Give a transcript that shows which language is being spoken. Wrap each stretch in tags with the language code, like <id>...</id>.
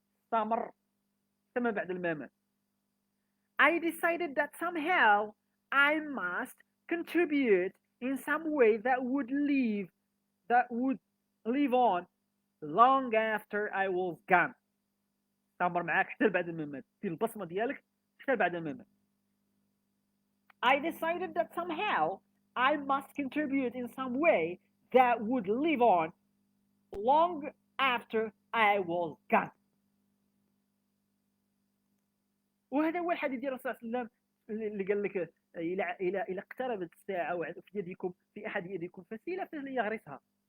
<ar>استمر ثم بعد الممات.</ar> <en>I decided that somehow I must contribute in some way that would live on long after I was gone.</en> <ar>استمر معاك حتى بعد الممات. دير البصمة ديالك حتى بعد الممات.</ar> <en>I decided that somehow I must contribute in some way that would live on long after I was gone.</en> <ar>وهذا هو الحديث ديال الرسول صلى الله عليه وسلم اللي قال لك الى اقتربت الساعه وفي يدكم في احد يدكم فسيله فليغرسها.</ar>